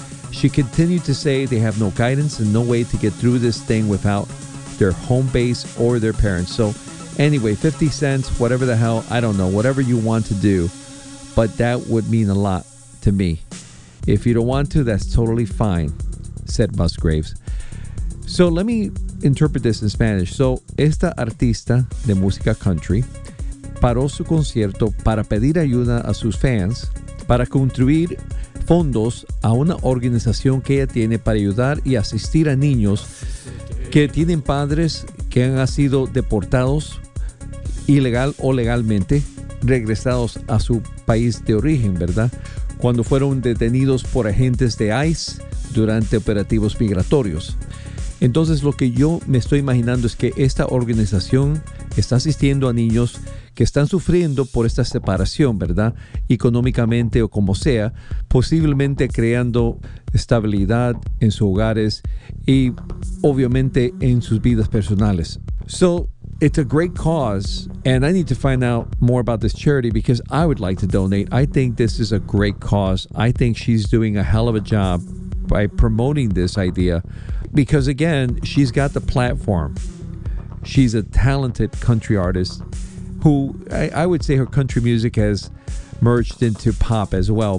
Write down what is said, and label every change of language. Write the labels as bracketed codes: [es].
[en] She continued to say they have no guidance and no way to get through this thing without their home base or their parents. So anyway, 50 cents, whatever the hell, I don't know, whatever you want to do, but that would mean a lot to me. If you don't want to, that's totally fine, said Musgraves. So let me interpret this in Spanish. [es] So esta artista de música country paró su concierto para pedir ayuda a sus fans para contribuir fondos a una organización que ella tiene para ayudar y asistir a niños que tienen padres que han sido deportados ilegal o legalmente, regresados a su país de origen, ¿verdad? Cuando fueron detenidos por agentes de ICE durante operativos migratorios. Entonces, lo que yo me estoy imaginando es que esta organización está asistiendo a niños que están sufriendo por esta separación, ¿verdad? Económicamente o como sea, posiblemente creando estabilidad en sus hogares y obviamente en sus vidas personales. [en] So, it's a great cause, and I need to find out more about this charity because I would like to donate. I think this is a great cause. I think she's doing a hell of a job by promoting this idea because, again, she's got the platform. She's a talented country artist who I would say her country music has merged into pop as well.